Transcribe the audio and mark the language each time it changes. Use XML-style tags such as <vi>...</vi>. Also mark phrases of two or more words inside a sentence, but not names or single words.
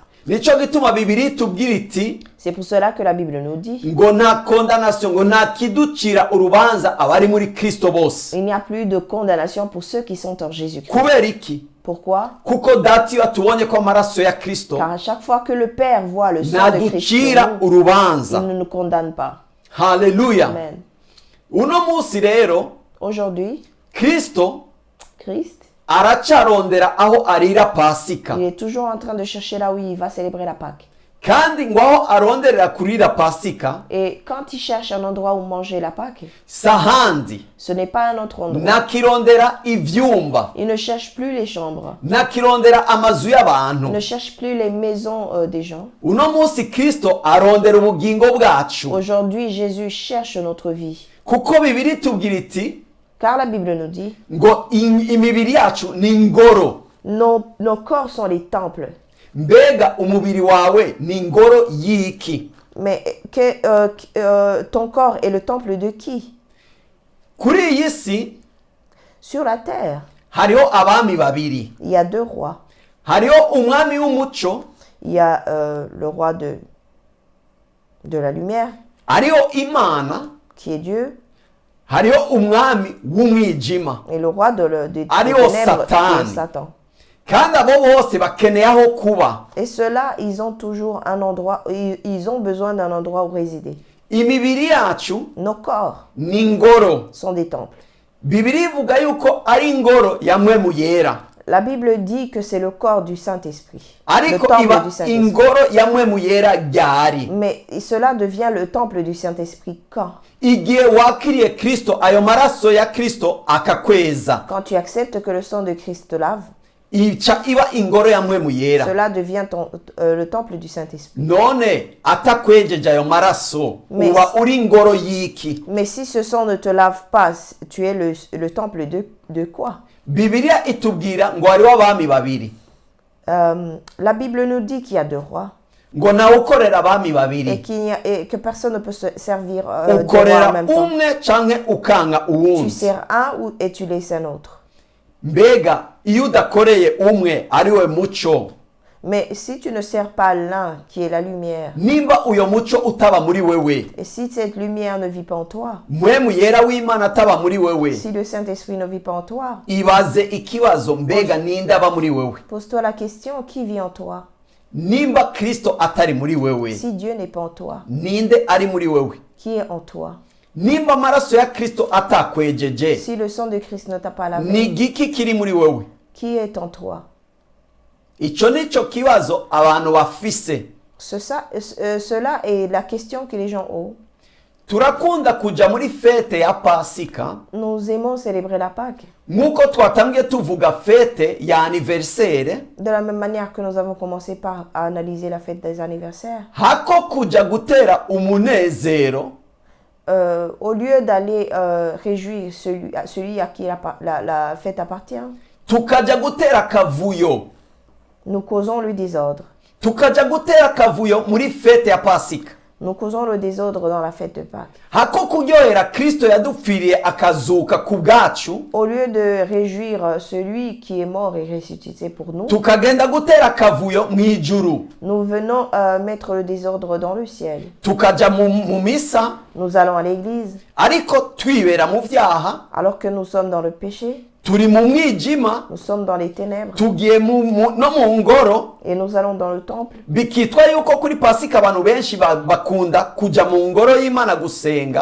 <rn>Nico gituma Bibiliya itubwira iti</rn> <fr>C'est pour cela que la Bible nous dit,</fr> <rn>ngo nta condamnation, ngo nta kiducira urubanza abari muri Kristo bose.</rn> <fr>il n'y a plus de condamnation pour ceux qui sont en Jésus-Christ.</fr> <rn>Kubera iki?</rn> <fr>Pourquoi?</fr> <rn>Kuko data iyo atubonye ko amaraso ya Kristo</rn> <fr>Car à chaque fois que le Père voit le sang de Christ,</fr> <rn>ntaducira</rn> <fr>il</fr> <rn>urubanza.</rn> <fr>ne nous condamne pas.</fr> <rn>Haleluya. Amen. Uno munsi rero</rn> <fr>Aujourd'hui,</fr> <rn>Kristo</rn> <fr>Christ,</fr> <rn>aracarondera aho arira Pasika,</rn> <fr>il est toujours en train de chercher là où il va célébrer la Pâque.</fr> <rn>kandi ngo aho aronderera kurira Pasika</rn> <fr>Et quand il cherche un endroit où manger la Pâque,</fr> <rn>sahandi</rn> <fr>ce n'est pas un autre endroit.</fr> <rn>nakirondera ivyumba,</rn> <fr>Il ne cherche plus les chambres.</fr> <rn>nakirondera amazu</rn> <fr>Il</fr> <rn>y'abantu.</rn> <fr>ne cherche plus les maisons des gens.</fr> <rn>Uno munsi Kristo arondera ubugingo bwacu,</rn> <fr>Aujourd'hui, Jésus cherche notre vie.</fr> <rn>kuko Bibiliya itubwira iti</rn> <fr>Car la Bible nous dit,</fr> <rn>ngo imibiri yacu ni ingoro.</rn> <fr>nos corps sont les temples.</fr> <rn>Mbega umubiri wawe ni ingoro y'iki?</rn> <fr>Mais ton corps est le temple de qui?</fr> <rn>Kuri iyi si</rn> <fr>Sur la terre,</fr> <rn>hariho abami babiri,</rn> <fr>il y a deux rois.</fr> <rn>hariho umwami w'umuco,</rn> <fr>Il y a le roi de la lumière,</fr> <rn>hariho Imana,</rn> <fr>qui est Dieu,</fr> <rn>hariho umwami w'umwijima,</rn> <fr>et le roi des</fr> <rn>Ariyo</rn> <fr>ténèbres, qui</fr> <rn>Satan.</rn> <fr>est Satan.</fr> <rn>kandi abo bose bakeneye aho kuba.</rn> <fr>Et ceux-là, ils ont toujours un endroit, ils ont besoin d'un endroit où résider.</fr> <rn>Imibiri yacu</rn> <fr>Nos corps</fr> <rn>ni ingoro.</rn> <fr>sont des temples.</fr> <rn>Bibiliya ivuga yuko ari ingoro ya Mpwemu Yera,</rn> <fr>La Bible dit que c'est le corps du Saint-Esprit. Le</fr> <rn>ariko</rn> <fr>temple</fr> <rn>iba</rn> <fr>du Saint-Esprit.</fr> <rn>ingoro ya Mpwemu Yera ryari?</rn> <fr>Mais cela devient le temple du Saint-Esprit quand?</fr> <rn>Igihe wakiriye Kristo, ayo maraso ya Kristo akakweza,</rn> <fr>Quand tu acceptes que le sang de Christ te lave,</fr> <rn>ica iba ingoro ya mpwemu yera.</rn> <fr>Cela devient le temple du Saint-Esprit.</fr> <rn>None atakwejeje ayo maraso</rn> <fr>Mais-</fr> <rn>uba uri ingoro y'iki?</rn> <fr>Mais si ce sang ne te lave pas, tu es le temple de quoi?</fr> <rn>Bibiliya itubwira ngo hariho abami babiri,</rn> <fr>La Bible nous dit qu'il y a deux rois</fr> <rn>ngo nawe ukorera abami</rn> <fr>et,</fr> <rn>babiri,</rn> <fr>et que personne ne peut se servir deux rois en</fr> <rn>ukorera</rn> <fr>même temps.</fr> <rn>umwe canke ukanga</rn> <fr>Tu</fr> <rn>uwundi.</rn> <fr>sers un et tu laisses un autre.</fr> <rn>Mbega iyo udakoreye umwe ariwe muco,</rn> <fr>Mais si tu ne sers pas l'un qui est la lumière,</fr> <rn>nimba uyo muco utaba muri wewe,</rn> <fr>et si cette lumière ne vit pas en toi,</fr> <rn>mpwemu yera w'Imana ataba muri wewe,</rn> <fr>si le Saint-Esprit ne vit pas en toi,</fr> <rn>ibaze ikibazo, mbega ninde aba muri wewe?</rn> <fr>pose-toi la question, qui vit en toi?</fr> <rn>Nimba Kristo atari muri wewe,</rn> <fr>Si Dieu n'est pas en toi,</fr> <rn>ninde ari muri wewe?</rn> <fr>qui est en toi?</fr> <rn>Nimba amaraso ya Kristo atakwejeje,</rn> <fr>Si le sang de Christ ne t'a pas</fr> <rn>ni</rn> <fr>lavé,</fr> <rn>igiki kiri muri wewe?</rn> <fr>qui est en toi?</fr> <rn>Ico nico kibazo abantu bafise.</rn> <fr>Cela est la question que les gens ont.</fr> <rn>Turakunda kuja muri fete ya Pasika,</rn> <fr>Nous aimons célébrer la Pâque.</fr> <rn>nkuko twatangiye tuvuga fete ya anniversaire,</rn> <fr>De la même manière que nous avons commencé par analyser la fête des anniversaires.</fr> <rn>hako kuja gutera umunezero,</rn> <fr>Au lieu d'aller réjouir celui à qui la fête appartient,</fr> <rn>tukaja gutera kavuyo,</rn> <fr>nous causons le désordre.</fr> <rn>tukaja gutera kavuyo muri fete ya Pasika.</rn> <fr>Nous causons le désordre dans la fête de Pâques.</fr> <rn>Hako kuryohera Kristo yadupfiriye akazuka ku bwacu,</rn> <fr>Au lieu de réjouir celui qui est mort et ressuscité pour nous,</fr> <rn>tukagenda gutera kavuyo mwijuru,</rn> <fr>nous venons mettre le désordre dans le ciel.</fr> <rn>tukaja mu misa,</rn> <fr>Nous allons à l'église</fr> <rn>ariko twibera mu vyaha,</rn> <fr>alors que nous sommes dans le péché,</fr> <rn>turi mu mwijima,</rn> <fr>nous sommes dans les ténèbres</fr> <rn>tugiye no mu ngoro.</rn> <fr>et nous allons dans le temple.</fr> <rn>Bikitwa yuko kuri Pasika abantu benshi bakunda kuja mu ngoro y'Imana gusenga,</rn>